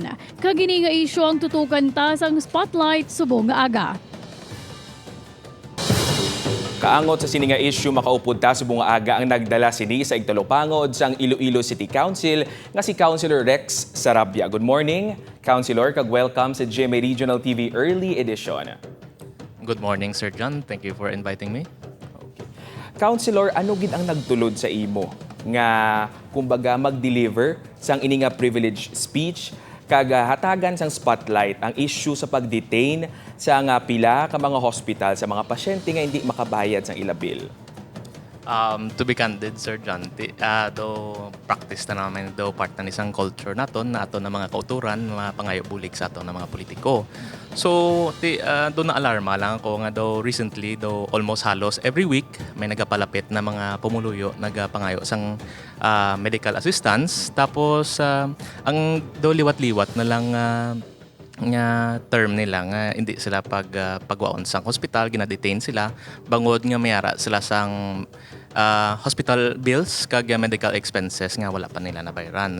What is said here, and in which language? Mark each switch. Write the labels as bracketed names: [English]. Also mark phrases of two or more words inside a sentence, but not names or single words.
[Hiligaynon] Kagini nga isyu ang tutukan ta sang spotlight subong nga aga. Kaangot sa sininga issue makaupod ta subong aga ang nagdala sini sa igtalopangod sang Iloilo City Council nga si Councilor Rex Sarabia. [English] Good morning, Councilor, kag welcome sa GMA Regional TV Early Edition. Good morning, Sir John. Thank you for inviting me. Okay. [Hiligaynon] Councilor, ano gid ang nagtulod sa imo nga kumbaga mag-deliver sang ini nga [English] privilege speech [Hiligaynon] kag hatagan sang spotlight ang issue sa pag-detain sa nga pila ka mga hospital sa mga pasyente nga hindi makabayad sang ila bill? [English] To be candid, [Hiligaynon] Sir John, do practice na namin do part na isang culture naton na aton na mga kauturan, mga pangayo bulig sa aton na mga politiko. So, do na alarma lang ako nga do recently, do almost halos every week may nagapalapit na mga pumuluyo, nagapangayo sang [English] medical assistance. [Hiligaynon] Tapos, ang do liwat-liwat na lang nga term nila nga hindi sila pagwaon sang hospital, gina-detain sila bangod nga mayara sila sang [English] hospital bills [Hiligaynon] kag [English] medical expenses [Hiligaynon] nga wala pa nila nabayaran.